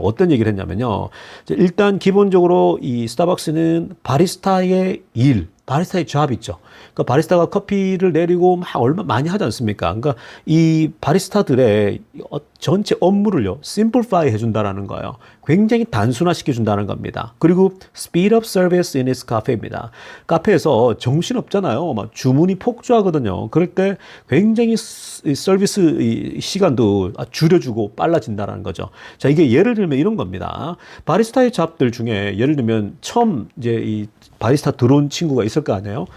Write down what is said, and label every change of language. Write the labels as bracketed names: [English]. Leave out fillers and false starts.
[Korean] 어떤 얘기를 했냐면요, 일단 기본적으로 이 스타벅스는 바리스타의 일, 바리스타의 잡 있죠. 그러니까 바리스타가 커피를 내리고 막 얼마 많이 하지 않습니까? 그러니까 이 바리스타들의 전체 업무를요, simplify 해준다라는 거예요. 굉장히 단순화시켜준다는 겁니다. [English] 그리고 speed up service in its cafe입니다. [Korean] 카페에서 정신 없잖아요. 막 주문이 폭주하거든요. 그럴 때 굉장히 서비스 시간도 줄여주고 빨라진다는 거죠. 자, 이게 예를 들면 이런 겁니다. 바리스타의 잡들 중에 예를 들면 처음 이제 이 바리스타 들어온 친구가 있을 거 아니에요?